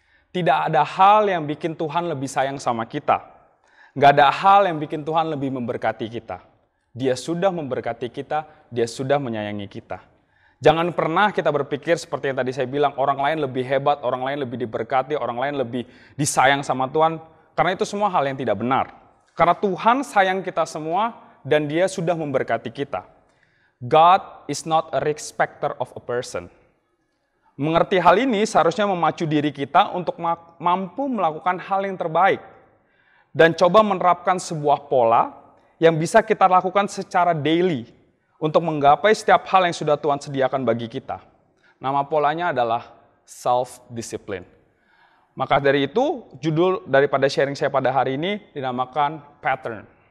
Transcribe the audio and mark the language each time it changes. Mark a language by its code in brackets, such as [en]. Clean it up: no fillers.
[id] Tidak ada hal yang bikin Tuhan lebih sayang sama kita. Nggak ada hal yang bikin Tuhan lebih memberkati kita. Dia sudah memberkati kita, Dia sudah menyayangi kita. Jangan pernah kita berpikir seperti yang tadi saya bilang, orang lain lebih hebat, orang lain lebih diberkati, orang lain lebih disayang sama Tuhan. Karena itu semua hal yang tidak benar. Karena Tuhan sayang kita semua dan Dia sudah memberkati kita. [en] God is not a respecter of a person. [id] Mengerti hal ini seharusnya memacu diri kita untuk mampu melakukan hal yang terbaik. Dan coba menerapkan sebuah pola yang bisa kita lakukan secara daily untuk menggapai setiap hal yang sudah Tuhan sediakan bagi kita. Nama polanya adalah self-discipline. Maka dari itu, judul daripada sharing saya pada hari ini dinamakan pattern.